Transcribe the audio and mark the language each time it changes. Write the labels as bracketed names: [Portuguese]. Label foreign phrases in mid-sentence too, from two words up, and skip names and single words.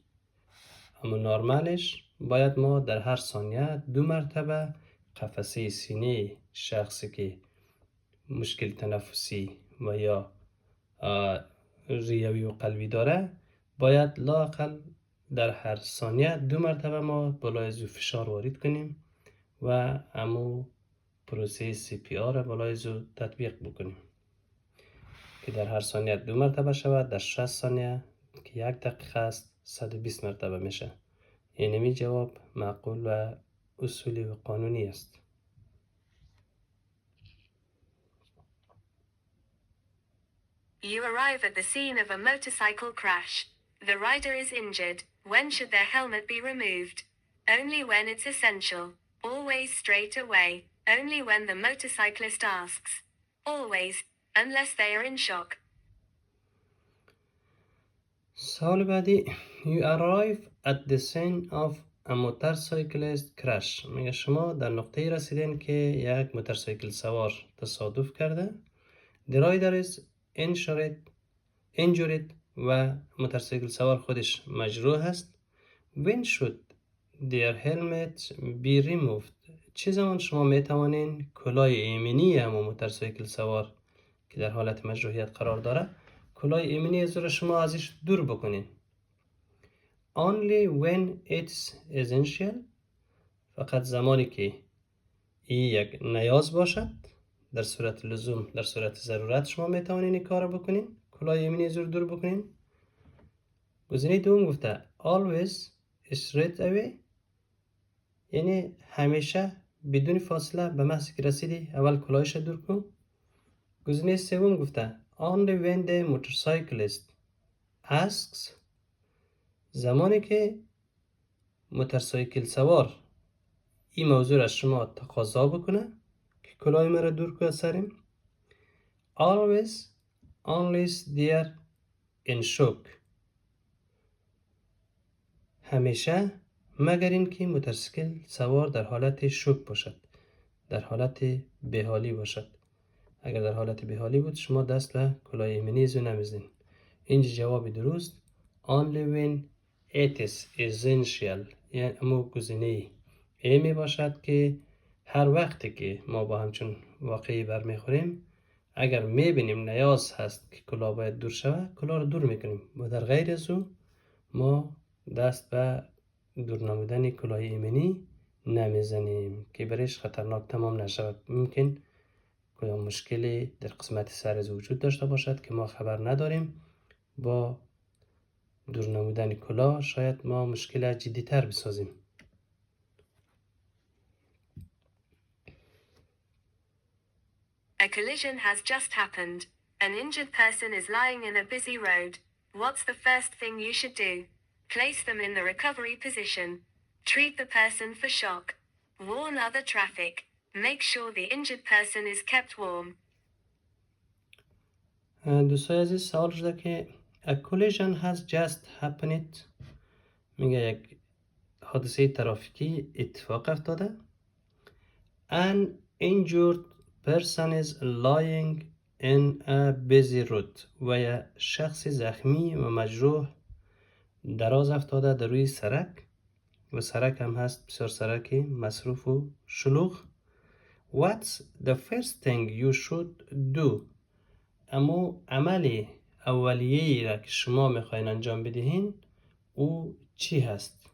[Persian] اما نرمالش باید ما در هر ثانیه 2 مرتبه قفسه سینه شخصی که مشکل تنفسی و یا ریوی و قلبی داره باید لااقل در هر ثانیه 2 مرتبه ما بالای از فشار وارد کنیم و امو پروسه CPR بالای از تطبیق بکنیم که در هر ثانیه 2 مرتبه شود. در 60 ثانیه که 1 دقیقه است 120 مرتبه میشه. اینمی جواب معقول و اصولی و قانونی است. [English] You arrive at the scene of a motorcycle crash. The rider is injured. When should their helmet be removed? Only when it's essential. Always straight away. Only when the motorcyclist asks. Always, unless they are in shock. [Persian] سوال بعدی [English] You arrive at the scene of a motorcyclist crash. [Persian] میگه شما در نقطه رسیدین که یک موتورسیکل سوار تصادف کرده. [English] The rider is injured [Persian] و موتورسیکل سوار خودش مجروح است. [English] When should their helmet be removed؟ [Persian] چه زمان شما میتوانین کلاه ایمنی همون موتورسیکل سوار که در حالت مجروحیت قرار داره کلاه ایمنی از رو شما ازش دور بکنین؟ [English] Only when it's essential. [Persian] فقط زمانی که این یک نیاز باشد، در صورت لزوم، در صورت ضرورت شما میتوانین این کار بکنین، کلاه ایمنی از رو دور بکنین. گزینه دوم گفته [English] always straight away، [Persian] یعنی همیشه بدون فاصله به محض که رسیدی اول کلاهش دور کن. گزینه سوم گفته [English] only when the motorcyclist asks، [Persian] زمانی که موتورسیکل سوار این موضوع از شما تقاضا بکنه که کلاه مرا دور کنه سرم. [English] always unless they are in shock، [Persian] همیشه مگر این که موتورسیکل سوار در حالت شوک باشد، در حالت بی‌حالی باشد. اگر در حالت بی‌حالی بود شما دست به کلاه ایمنی زو نمیزدین. اینجا جواب درست [English] only when it is essential، [Persian] یعنی امو گزینه ای می باشد که هر وقتی که ما با همچون واقعی برمیخوریم اگر میبینیم نیاز هست که کلاه باید دور شود کلاه رو دور میکنیم و در غیر از او ما دست به دور نمودن کلاه ایمنی نمیزنیم که برایش خطرناک تمام نشود. ممکن کدام مشکلی در قسمت سر از وجود داشته باشد که ما خبر نداریم. با دور نمودن کلاه شاید ما مشکل جدی تر بسازیم. [English] A collision has just happened. An injured person is lying in a busy road. What's the first thing you should do? Place them in the recovery position. Treat the person for shock. Warn other traffic. Make sure the injured person is kept warm. [Persian] دوستای عزیز سوال شده که [English] A collision has just happened، [Persian] میگه یک حادثه ترافیکی اتفاق افتاده. [English] An injured person is lying in a busy road، [Persian] و یک شخص زخمی و مجروح دراز افتاده در روی سرک و سرک هم هست بسیار سرک مصروف و شلوغ. [English] What's the first thing you should do؟ [Persian] امو عمل اولیه‌ای را که شما میخواین انجام بدهین او چی هست؟